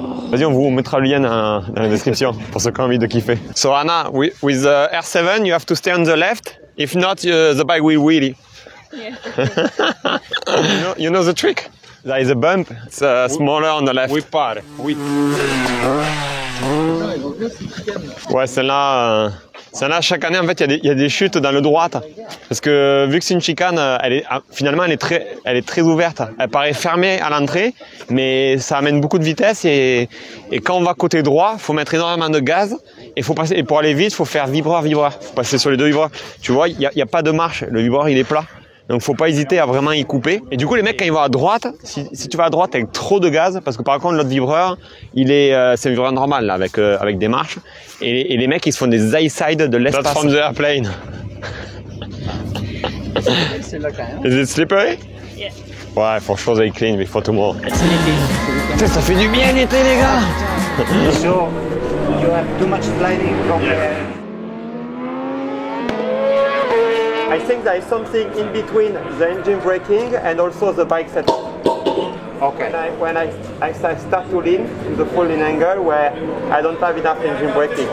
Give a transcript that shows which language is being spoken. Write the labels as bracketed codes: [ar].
[fr] Vas-y, on mettra le lien dans la description pour ceux qui ont envie de kiffer. [en] So Anna, with the R7, you have to stay on the left. If not, the bike will wheelie. Yeah. you know the trick? There is a bump. It's smaller on the left. [fr] Oui, pare. Oui. Ouais, celle-là, chaque année, en fait, il y a des chutes dans le droite. Parce que vu que c'est une chicane, finalement, elle est très ouverte. Elle paraît fermée à l'entrée, mais ça amène beaucoup de vitesse. Et quand on va côté droit, il faut mettre énormément de gaz. Et faut passer, et pour aller vite, faut faire vibreur-vibreur. Faut passer sur les deux vibreurs. Tu vois, il y a pas de marche. Le vibreur, il est plat. Donc faut pas hésiter à vraiment y couper. Et du coup les mecs quand ils vont à droite, si tu vas à droite avec trop de gaz, parce que par contre l'autre vibreur, c'est un vibreur normal là, avec des marches. Et les mecs ils se font des high side de l'espace. [en] Not from the airplane. [fr] C'est là quand même. [en] Is it slippery? Yeah. [fr] Ouais, franchement [en] they clean before tomorrow. [fr] Putain, ça fait du bien l'été les gars. [en] So you have too much sliding from there. I think there is something in between the engine braking and also the bike setup. Okay. When I start to lean to the folding angle where I don't have enough engine braking.